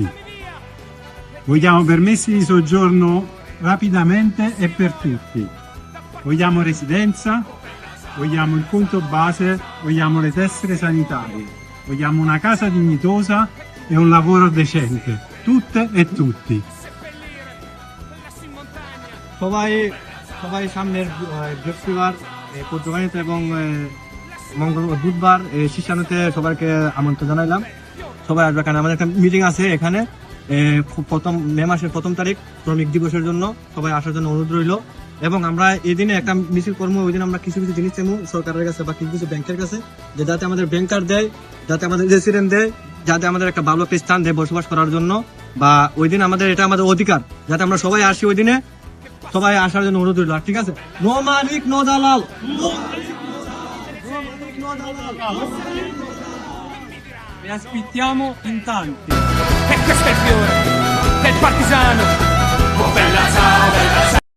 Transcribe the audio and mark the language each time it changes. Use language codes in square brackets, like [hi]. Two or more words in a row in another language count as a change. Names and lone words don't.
[it] Vogliamo permessi di soggiorno rapidamente e per tutti. Vogliamo residenza, vogliamo il conto base, vogliamo le tessere sanitarie, vogliamo una casa dignitosa e un lavoro decente, tutte e tutti. [bn] সবাই সামনের বৃহস্পতিবার পর্যটন এবং বুধবার শিশানুতে সবাইকে আমন্ত্রণ জানাইলাম। সবাই আসবে, কারণ আমাদের একটা মিটিং আছে এখানে মে মাসের 1ম তারিখ শ্রমিক দিবসের জন্য। সবাই আসার জন্য অনুরোধ রইল। এবং আমরা এই দিনে একটা মিছিল করবো। ওই দিন আমরা কিছু জিনিস চাইবো সরকারের কাছে বা কিছু ব্যাংকের কাছে, যে যাতে আমাদের ব্যাংকার দেয়, যাতে আমাদের রেসিডেন্ট দেয়, যাতে আমাদের একটা ভালো একটা স্থান দেয় বসবাস করার জন্য। বা ওই দিন এটা আমাদের অধিকার, যাতে আমরা সবাই আসি ওই দিনে। সবাই আসার জন্য অনুরোধ রইল। ঠিক আছে? নো মালিক নো দালাল। [it] Vi aspettiamo in tanti. E questo è il fiore del partigiano. Oh bella ciao, bella ciao.